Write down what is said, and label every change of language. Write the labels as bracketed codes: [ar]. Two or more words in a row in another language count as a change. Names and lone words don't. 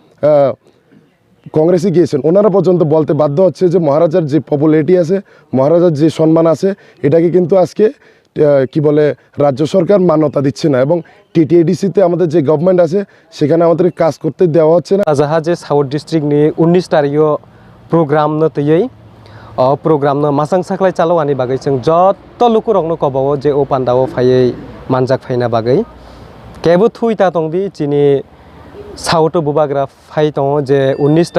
[bn] কংগ্রেসে গিয়েছেন ওনারা পর্যন্ত বলতে বাধ্য হচ্ছে যে মহারাজার যে পপুলারিটি আছে, মহারাজার যে সম্মান আছে, এটাকে কিন্তু আজকে রাজ্য সরকার মান্যতা দিচ্ছে না এবং টিটিএডিসিতে আমাদের যে গভর্নমেন্ট আছে সেখানে আমাদের কাজ করতে দেওয়া হচ্ছে না। [trp] जाहाजे [en] South District [trp] नि 19 तारिखो प्रोग्राम न तयै प्रोग्राम न मासां साख्लाय चालो आनि बागै जों जत्त लुकु रंनो कबावो जे ओ पान्दाओ फायै मानजाक फायना बागै केबो थुइता तंदि जिनि साउथ बुबाग्रा फाय दङ जे 19